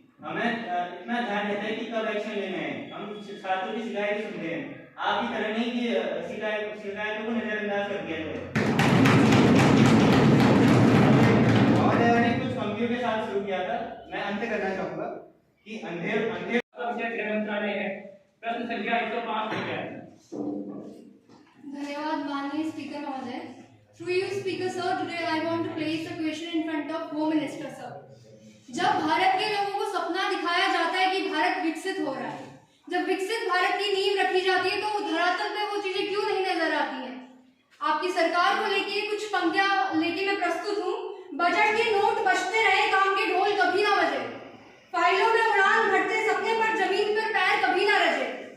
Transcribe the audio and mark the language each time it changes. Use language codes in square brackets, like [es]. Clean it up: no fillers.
[hi] हमें इतना ध्यान रहता है कि कब एक्शन लेना है। हम छात्रों की शिकायतें सुनते हैं, आपकी तरह नहीं कि शिकायतों को नजरअंदाज कर दिया जाए। महोदय ने कुछ पंक्तियों के साथ शुरू किया था। मैं अंत करना चाहूंगा कि अंधेर का विषय गृह मंत्रालय है। प्रश्न संख्या 105 ली जाए। धन्यवाद माननीय स्पीकर महोदय। [en] Through you speaker sir, today I want to place a question in front of Home Minister sir. [hi] जब भारत के लोगों को सपना दिखाया जाता है कि भारत विकसित हो रहा है, जब विकसित भारत की नींव रखी जाती है तो धरातल पे वो चीजें क्यों नहीं नजर आती हैं? आपकी सरकार को लेके कुछ पंक्तियां लेके मैं प्रस्तुत हूँ। बजट के नोट बजते रहे, काम के ढोल कभी ना बजे। फाइलों में उड़ान भरते सपने पर जमीन पर पैर कभी ना रचे।